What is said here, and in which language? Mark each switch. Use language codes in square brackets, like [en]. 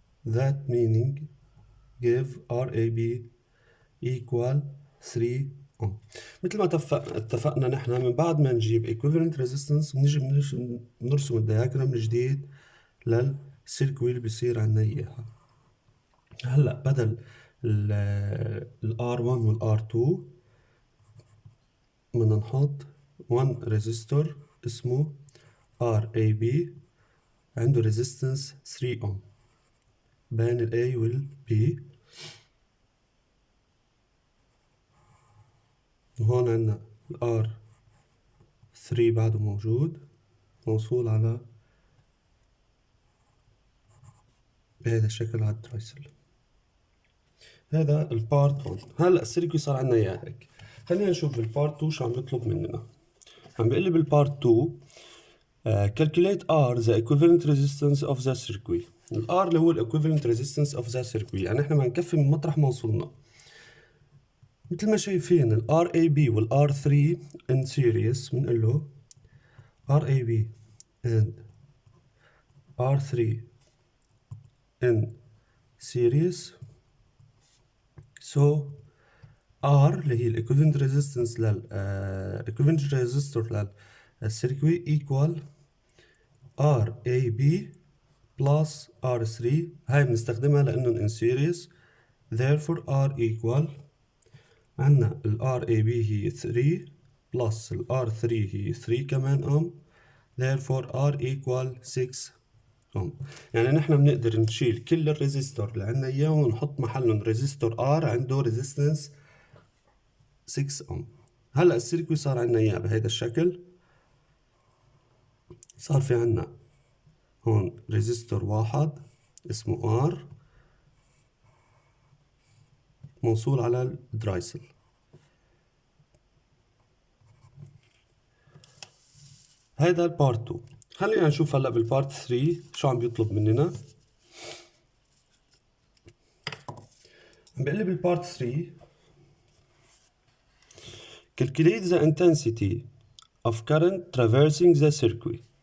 [en] That meaning give RAB equal 3 ohm. [ar] مثل ما اتفقنا نحن من بعد ما نجيب [en] equivalent resistance [ar] بنجي بنرسم الدياجرام الجديد للسيركوي اللي بيصير عنا اياها. هلا بدل ال R1 وال R2 بدنا نحط 1 ريزستور اسمه RAB عنده [en] resistance 3 ohm [ar] بين ال A وال B. وهون عندنا ال R3 بعده موجود موصول على بهذا الشكل على الدرايسل. هذا البارت 1. هلا السيركوي صار عندنا اياه هيك. خلينا نشوف بالبارت 2 شو عم يطلب مننا. عم بيقول لي بالبارت 2 [en] calculate R the equivalent resistance of the circuit. [ar] ال R اللي هو ال [en] equivalent resistance of the circuit، [ar] يعني احنا بدنا نكفي من مطرح ما وصلنا. مثل ما شايفين ال RAB وال R3 in series، بنقول له [en] RAB and R3 in series. So R [ar] اللي هي ال [en] equivalent resistance equivalent resistor للسيركوي equal RAB plus R3. [ar] هاي بنستخدمها لأنه [en] in series. Therefore R equal [ar] عنا ال [en] RAB هي 3 plus ال R3 هي 3 كمان ohm. Therefore R equal 6 ohm. [ar] يعني نحن بنقدر نشيل كل الريزستور اللي عنا اياه ونحط محلهم ريزستور R عنده ريزيستنس 6 ohm. هلا السيركوي صار عنا اياه بهيدا الشكل. صار في عنا هون ريزستور واحد اسمه R موصول على الدرايسل. هيدا البارت 2. خلينا نشوف هلا بالبارت 3 شو عم بيطلب مننا. عم بيقول لي بالبارت 3 [en] calculate the intensity of current traversing the circuit.